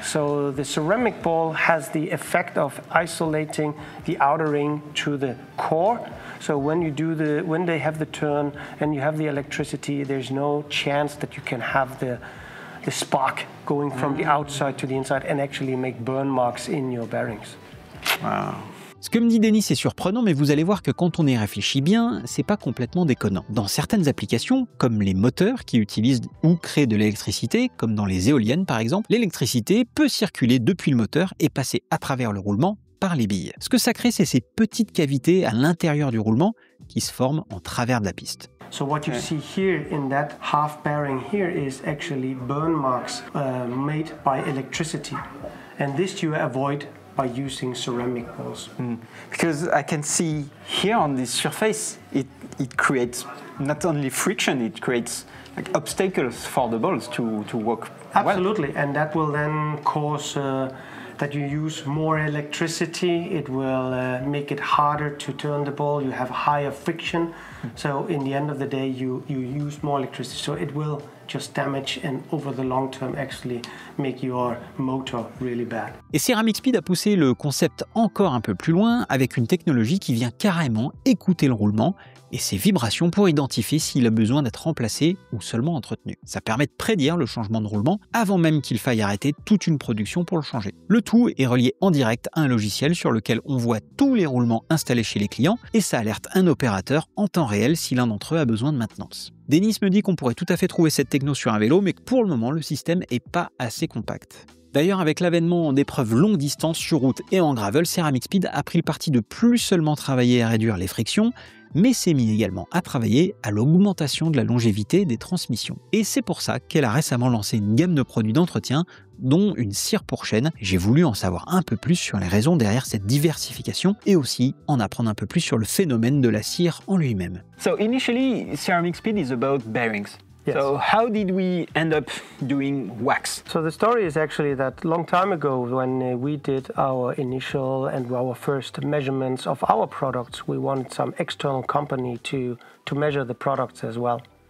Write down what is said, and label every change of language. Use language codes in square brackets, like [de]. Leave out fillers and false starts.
[en] So the ceramic ball has the effect of isolating the outer ring to the core. So when they have the turn and you have the electricity, there's no chance that you can have the spark going from the outside to the inside and actually make burn marks in your bearings. Wow. [fr] Ce que me dit Denis est surprenant, mais vous allez voir que quand on y réfléchit bien, c'est pas complètement déconnant. Dans certaines applications, comme les moteurs qui utilisent ou créent de l'électricité, comme dans les éoliennes par exemple, l'électricité peut circuler depuis le moteur et passer à travers le roulement par les billes. Ce que ça crée, c'est ces petites cavités à l'intérieur du roulement qui se forment en travers de la piste. [en] So what you see here in that half bearing here is actually burn marks made by electricity, and this you avoid by using ceramic balls. Because I can see here on this surface, it creates not only friction, it creates like obstacles for the balls to work. Absolutely, well. And that will then cause that you use more electricity. It will make it harder to turn the ball. You have higher friction. So in the end of the day, you use more electricity. So it will just damage and over the long term actually make your motor really bad. [fr] Et Ceramic Speed a poussé le concept encore un peu plus loin avec une technologie qui vient carrément écouter le roulement et ses vibrations pour identifier s'il a besoin d'être remplacé ou seulement entretenu. Ça permet de prédire le changement de roulement avant même qu'il faille arrêter toute une production pour le changer. Le tout est relié en direct à un logiciel sur lequel on voit tous les roulements installés chez les clients et ça alerte un opérateur en temps réel si l'un d'entre eux a besoin de maintenance. Denis me dit qu'on pourrait tout à fait trouver cette techno sur un vélo, mais que pour le moment, le système n'est pas assez compact. D'ailleurs, avec l'avènement d'épreuves longue distance sur route et en gravel, Ceramic Speed a pris le parti de plus seulement travailler à réduire les frictions, mais s'est mis également à travailler à l'augmentation de la longévité des transmissions. Et c'est pour ça qu'elle a récemment lancé une gamme de produits d'entretien, dont une cire pour chaîne. J'ai voulu en savoir un peu plus sur les raisons derrière cette diversification et aussi en apprendre un peu plus sur le phénomène de la cire en lui-même. [en] So initially, Ceramic Speed is about bearings. Yes. So how did we end up doing wax? So the story is actually that long time ago when we did our initial and our first measurements of our products, we wanted some external company to measure the products as well.